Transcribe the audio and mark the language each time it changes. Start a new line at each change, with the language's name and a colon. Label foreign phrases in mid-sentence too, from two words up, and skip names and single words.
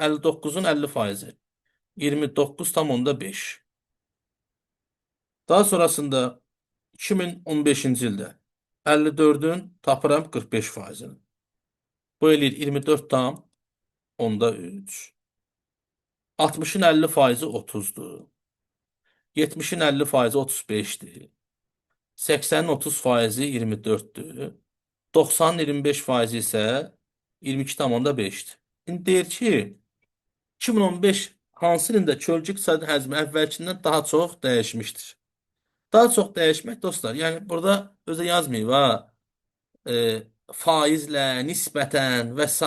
Azerbaijani: 59-un 50%. 29,5. Daha sonrasında 2015-ci ildə 54-ün tapıram 45%-ni. Bu eləyir 24,3. 60-ın 50%-i 30-dur. 70-in 50%-i 35-dir. 80-in 30%-i 24-dür. 90-ın 25%-i isə 22,5-dir. İndi deyir ki, 2015 hansı ilində kölgə iqtisadi həcmi əvvəlkindən daha çox dəyişmişdir. Daha çox dəyişmək dostlar, yəni burada özə yazmayıb ha, faizlə, nisbətən və s.